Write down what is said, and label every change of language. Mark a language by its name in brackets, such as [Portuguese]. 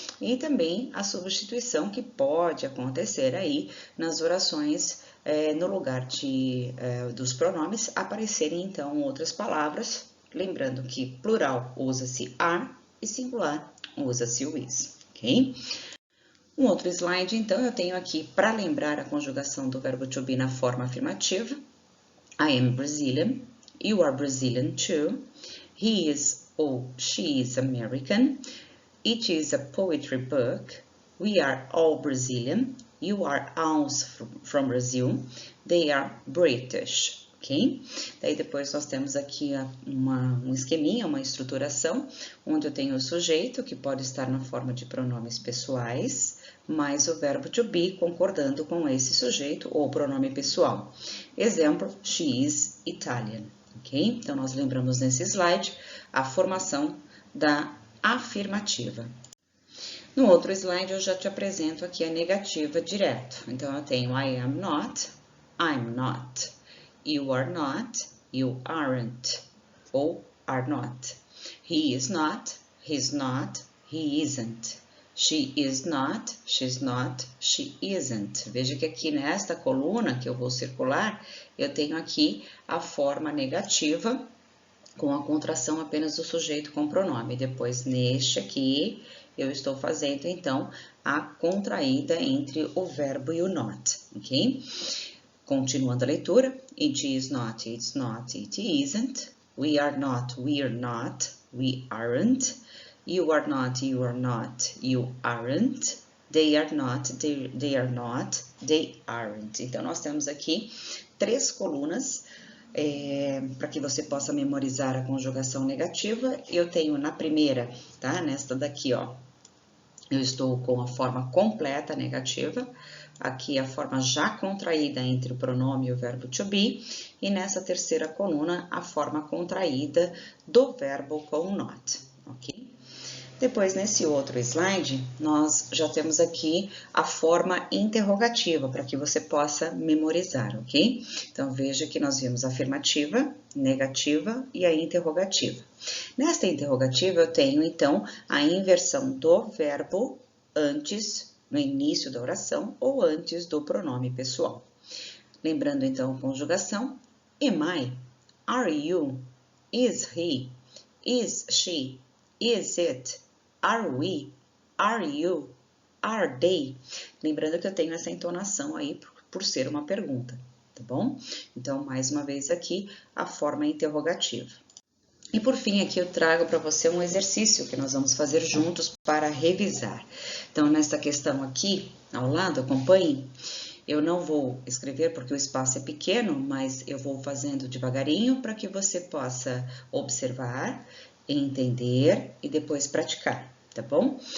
[Portuguese] E também a substituição que pode acontecer aí nas orações, no lugar dos pronomes, aparecerem então outras palavras, lembrando que plural usa-se are e singular usa-se o is, ok? Um outro slide, então, eu tenho aqui para lembrar a conjugação do verbo to be na forma afirmativa. [English] I am Brazilian, you are Brazilian too, he is or she is American, it is a poetry book, we are all Brazilian, you are also from Brazil, they are British. Ok? [Portuguese] Daí depois nós temos aqui um esqueminha, uma estruturação, onde eu tenho o sujeito, que pode estar na forma de pronomes pessoais, mais o verbo to be concordando com esse sujeito ou pronome pessoal. Exemplo, [English] she is Italian. [Portuguese] Ok? Então, nós lembramos nesse slide a formação da afirmativa. No outro slide, eu já te apresento aqui a negativa direto. Então, eu tenho [English] I am not, I'm not. You are not, you aren't, ou are not. He is not, he's not, he isn't. She is not, she's not, she isn't. [Portuguese] Veja que aqui nesta coluna que eu vou circular, eu tenho aqui a forma negativa com a contração apenas do sujeito com pronome. Depois, neste aqui, eu estou fazendo, então, a contraída entre o verbo e o not, ok? Continuando a leitura, [English] it is not, it's not, it isn't. We are not, we're not, we aren't. You are not, you are not, you aren't. they are not, they are not, they aren't. [Portuguese] Então, nós temos aqui 3 colunas para que você possa memorizar a conjugação negativa. Eu tenho na primeira, tá? Nesta daqui, ó, eu estou com a forma completa negativa. Aqui a forma já contraída entre o pronome e o verbo to be. E nessa terceira coluna, a forma contraída do verbo com not, ok? Depois, nesse outro slide, nós já temos aqui a forma interrogativa, para que você possa memorizar, ok? Então, veja que nós vimos a afirmativa, negativa e a interrogativa. Nesta interrogativa, eu tenho, então, a inversão do verbo antes, no início da oração, ou antes do pronome pessoal. Lembrando, então, a conjugação, [English] am I, are you, is he, is she, is it, are we, are you, are they? [Portuguese] Lembrando que eu tenho essa entonação aí por ser uma pergunta, tá bom? Então, mais uma vez aqui, a forma interrogativa. E por fim, aqui eu trago para você um exercício que nós vamos fazer juntos para revisar. Então, nesta questão aqui, ao lado, acompanhe. Eu não vou escrever porque o espaço é pequeno, mas eu vou fazendo devagarinho para que você possa observar, entender e depois praticar, tá bom?